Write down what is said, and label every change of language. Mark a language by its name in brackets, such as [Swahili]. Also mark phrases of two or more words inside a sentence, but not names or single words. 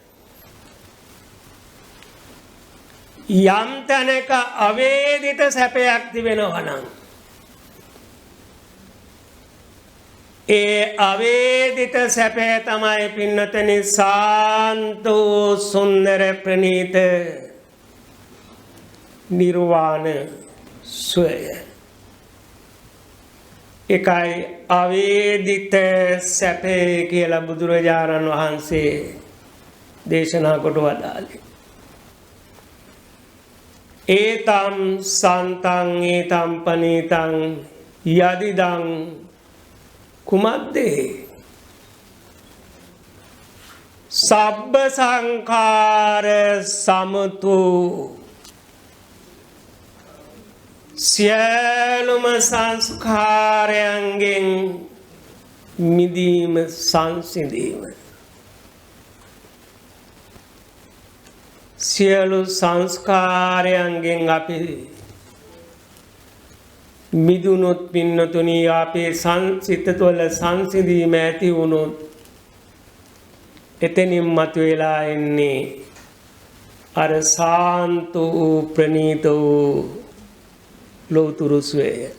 [Sinhala] යම් තැනක අවේදිත සැපයක් තිබෙනවා නම් ඒ අවේදිත සැපය තමයි පින්නතනි සාන්තෝ සුන්දර ප්‍රණීත නිර්වාණ සුවය. එකයි අවේදිත සැපේ කියලා බුදුරජාණන් වහන්සේ දේශනා කොට වදාළේ. [Pali] ඒතම් සන්තං ඒතම් පනීතං යදිදං කුමද්දේ සබ්බ සංඛාර සමතු [Sinhala] සියලුම සංස්කාරයන්ගෙන් මිදීම, සංසිඳීම. සියලු සංස්කාරයන්ගෙන් අපි මිදුනොත් පින්නතුනි අපේ සිත තුළ සංසිඳීම ඇති වුණොත් එතනින් මතුවලා එන්නේ අර සාන්ත වූ ප්‍රණීත වූ ලෝතුරු සුවය.